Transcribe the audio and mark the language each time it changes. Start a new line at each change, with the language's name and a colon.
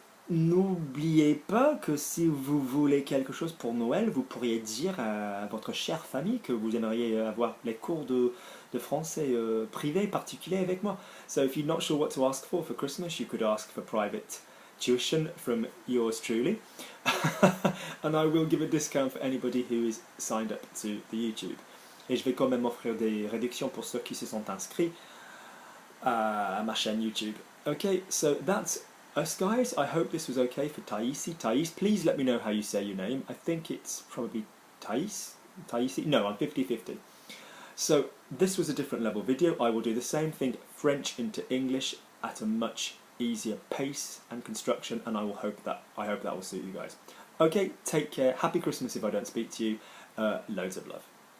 French: N'oubliez pas que si vous voulez quelque chose pour Noël, vous pourriez dire à votre chère famille que vous aimeriez avoir les cours de français privés, particuliers avec moi.
English: So if you're not sure what to ask for Christmas, you could ask for private tuition from yours truly. And I will give a discount for anybody who is signed up to the YouTube.
French: Et je vais quand même offrir des réductions pour ceux qui se sont inscrits à ma chaîne YouTube.
English: Okay, so that's us guys. I hope this was okay for Taisi. Thais, please let me know how you say your name. I think it's probably Taisi. No, I'm 50-50. So this was a different level video. I will do the same thing, French into English, at a much easier pace and construction, and I hope that will suit you guys. Okay, take care. Happy Christmas if I don't speak to you. Loads of love.